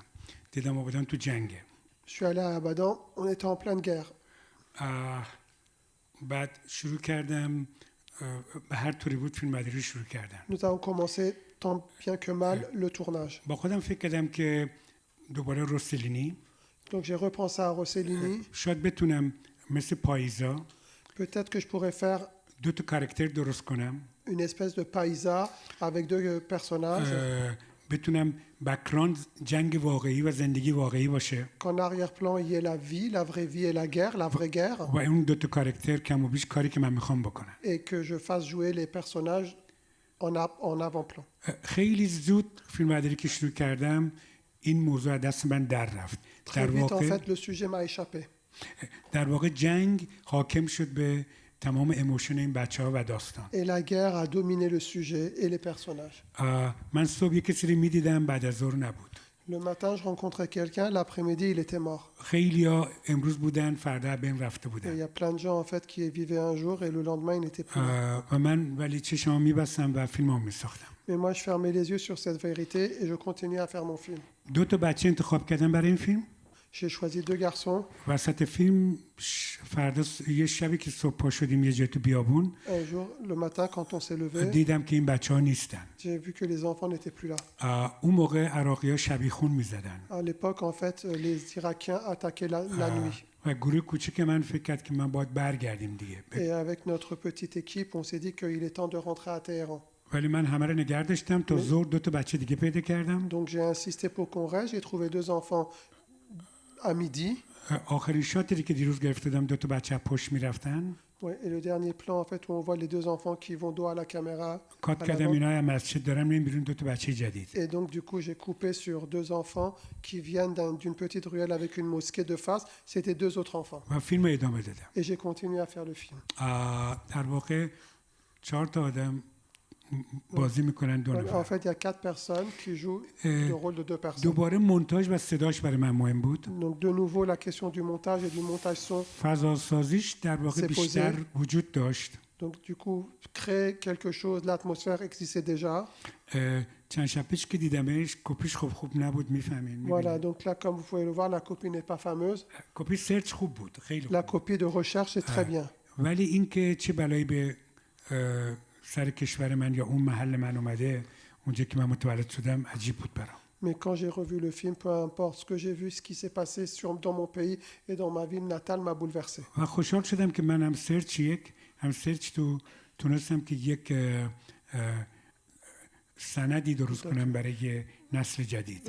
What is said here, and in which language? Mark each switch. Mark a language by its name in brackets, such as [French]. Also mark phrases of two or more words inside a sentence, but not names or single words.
[Persian] دیدم آبادان تو جنگه. [French] Je suis allé à Abadan, on était en pleine guerre. [Persian] بعد شروع کردم به هر طوری بود فیلم برداری رو شروع کردم. [French] Nous avons commencé tant bien que mal le tournage. [Persian] با خودم فکر کردم که دوباره روسلینی [French] Donc j'ai repensé à Rossellini. [Persian] شاید بتونم مثل پاییزا [French] Peut-être que je pourrais faire [Persian] دو تا کاراکتر درست کنم. [French] une espèce de paisa avec deux personnages. [Persian] بتونم بک‌گراند جنگ واقعی و زندگی واقعی باشه. [French] Qu'en arrière-plan, il y ait la vie, la vraie vie et la guerre, la vraie guerre. [Persian] و اون دو تا کاراکتر کم و بیش کاری که من میخوام بکنم. [French] Et que je fasse jouer les personnages en avant-plan. [Persian] خیلی زود فیلم برداری که شروع کردم این موضوع از دست من در رفت. [French] Très vite, en fait, le sujet m'a échappé. [Persian] در واقع جنگ حاکم شد به تمام ایموشن این بچه‌ها و داستان. [French] Et la guerre a dominé le sujet et les personnages. [Persian] من صبح یک کسی رو می‌دیدم بعد از ظهر نبود. [French] Le matin, je rencontrais quelqu'un, l'après-midi, il était mort. [Persian] خیلی‌ها امروز بودن فردا بین رفته [French] Et il y [Persian] بودن. [French] a plein de gens en fait qui vivaient un jour et le lendemain, ils n'étaient plus là. [Persian] و من ولی چشمام می‌بستم و فیلمام می‌ساختم. [French] Mais moi, je fermais les yeux sur cette vérité et je continuais à faire mon film. [Persian] دو تا بچه انتخاب کردم برای این فیلم. [French] J'ai choisi deux garçons. [Persian] وسط فیلم فردا یه شبی که صبح پا شدیم یه جای تو بیابون [French] Un jour, le matin, quand on s'est levé, [Persian] دیدم که این بچه‌ها نیستن. [French] j'ai vu que les enfants n'étaient plus là. [Persian] اون موقع عراقی‌ها شبیخون می‌زدن. [French] À l'époque, en fait, les Irakiens attaquaient la nuit. [Persian] و گروه کوچیک من فکر کرد که من باید برگردیم دیگه. [French] Et avec notre petite équipe, on s'est dit qu'il est temps de rentrer à Téhéran. [Persian] ولی من همه رو نگه داشتم تا ظهر دو تا بچه دیگه پیدا کردم. [French] Donc j'ai insisté pour qu'on reste. J'ai trouvé deux enfants à midi. [Persian] آخرین شاتی که دیروز گرفته بودم دو تا بچه پشت میرفتن. [French] Ouais, et le dernier plan, en fait, où on voit les deux enfants qui vont dos à la caméra. [Persian] کات [French] à [Persian] کردم [French] l'avant. [Persian] اینا از مسجد دارم میریم بیرون دو تا بچه جدید. [French] Et donc, du coup, j'ai coupé sur deux enfants qui viennent d'une petite ruelle avec une mosquée de face. C'était deux autres enfants. [Persian] و فیلم رو ادامه دادم. [French] Et j'ai continué à faire le film. [Persian] در واقع 4 تا آدم بازی میکنن دو [French] En [Persian] نفر. [French] fait, il y a quatre personnes qui jouent le rôle de deux personnes. [Persian] دوباره مونتاژ و صداش برای من مهم بود. [French] Donc, de nouveau, la question du montage et du montage son. [Persian] فضا سازیش در واقع [French] C'est posé. [Persian] بیشتر وجود داشت. [French] Donc, du coup, créer quelque chose, l'atmosphère existait déjà. [Persian] چند شب پیش که دیدمش کپیش خوب نبود میفهمین. [French] Voilà, donc là, comme vous pouvez le voir, la copie n'est pas fameuse. [Persian] کپی سرچ خوب بود خیلی [French] La [Persian] خوب. [French] copie de recherche est très bien. [Persian] ولی اینکه چه بلایی به سر کشور من یا اون محل من اومده اونجا که من متولد شدم عجیب بود برام. [French] Mais quand j'ai revu le film, peu importe ce que j'ai vu, ce qui s'est passé dans mon pays et dans ma ville natale m'a bouleversé. [Persian] و خوشحال شدم که من هم سرچ تو تونستم که یک سندی درست کنم برای نسل جدید.